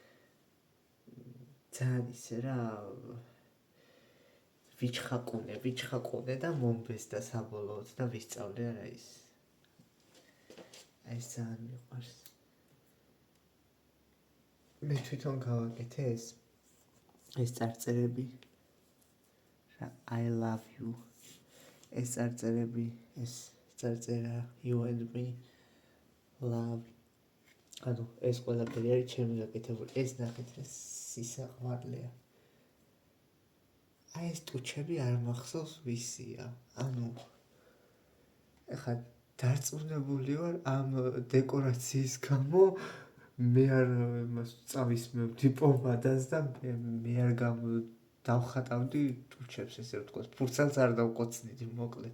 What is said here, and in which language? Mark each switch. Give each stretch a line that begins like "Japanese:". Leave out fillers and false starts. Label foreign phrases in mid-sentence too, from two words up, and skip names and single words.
Georgian: ძალიან ისე რა ვიჩხაკუნე და მომბეს და საბოლოოდ და ვისწავლე არა ის. აი ეს ძალიან მიყვარს. მე თვითონ გავაკეთე ეს წარწერები.
English: I love you.
Georgian: ეს წარწერები, ეს წარწერა
English: you and me love.
Georgian: ანუ ეს ყველაფერი არის ჩემი გაკეთებული. ეს ნახეთ რა სისაყვარლეა. აი ეს ტუჩები არ მახსოვს ვისია. ანუ ეხლა დარწმუნებული ვარ ამ დეკორაციის გამო მე არ წავისმევდი პომადას და მე არ დავხატავდი ტუჩებს, ესე ვთქვათ, ფურცელს არ დავკოცნიდი მოკლედ.